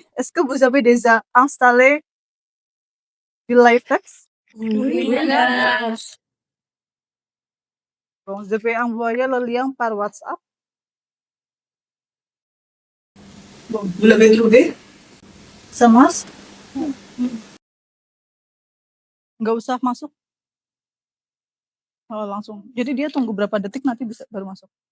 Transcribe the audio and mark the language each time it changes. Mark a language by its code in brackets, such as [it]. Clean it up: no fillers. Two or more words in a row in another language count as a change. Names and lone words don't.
[fr] Est-ce que vous avez déjà installé du LaTeX? Oui. Bon, je vais envoyer le lien par WhatsApp. Bon, vous l'avez trouvé? Ça marche? [id] Nggak usah masuk. Oh, langsung. Jadi dia tunggu berapa detik nanti bisa baru masuk.